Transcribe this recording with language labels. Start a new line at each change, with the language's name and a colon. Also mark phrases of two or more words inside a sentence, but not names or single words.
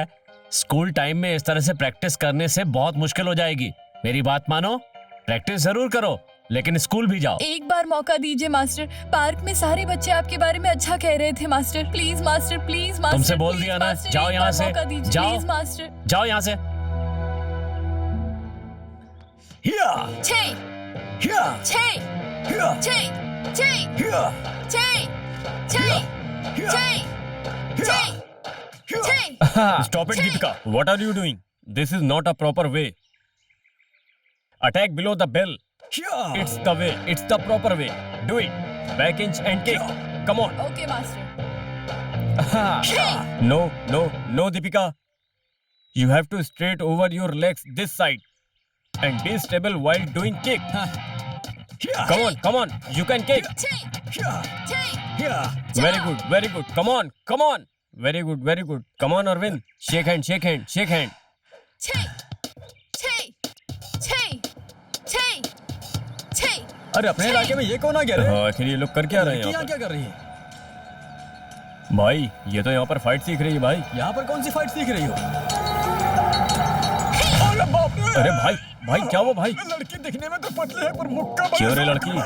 English: school time
Hindi: में इस तरह से प्रैक्टिस करने से बहुत मुश्किल हो जाएगी। मेरी बात मानो, प्रैक्टिस जरूर करो लेकिन स्कूल भी जाओ। एक बार मौका दीजिए मास्टर। पार्क में सारे बच्चे आपके बारे में अच्छा कह रहे थे मास्टर।
English: please master, please master.
Hindi: तुमसे बोल प्लीज दिया ना, मास्टर, जाओ एक यहाँ बार से, मौका दीजिए, जाओ।
English: please master.
Hindi: जाओ यहाँ से। हिया, छे हिया, छे हिया, छे छे हिया, छे छे हिया, छे हिया, छे हिया। छे।
English: Stop it, Deepika. What are you doing? This is not a proper way. Attack below the bell. हिया। It's the way. It's the proper way. Do it. Back inch and kick. Come on. OK master. No, no, no, Deepika. You have to straight over your legs this side and be stable while doing kick. हिया, Come on, come on. You can kick. छे हिया, छे हिया। Very good, very good. Come on, come on. Very good, very good. Come on, Arvind. Shake hand, shake hand, shake hand. छे छे छे छे छे।
Hindi: अरे अपने इलाके में ये कौन आ गया रे? हाँ, आखिर ये लोग कर क्या रहे हैं लड़की यहाँ यहाँ क्या कर रही है? पर? भाई, ये तो यहाँ पर फाइट सीख रही है भाई। यहाँ पर कौन सी फाइट सीख रही हो? अरे बाप रे! अरे भाई, भाई क्या हुआ भाई? लड़की दिखने में तो पतली है पर मुक्का बड़ा क्यों रे जोर लड़की?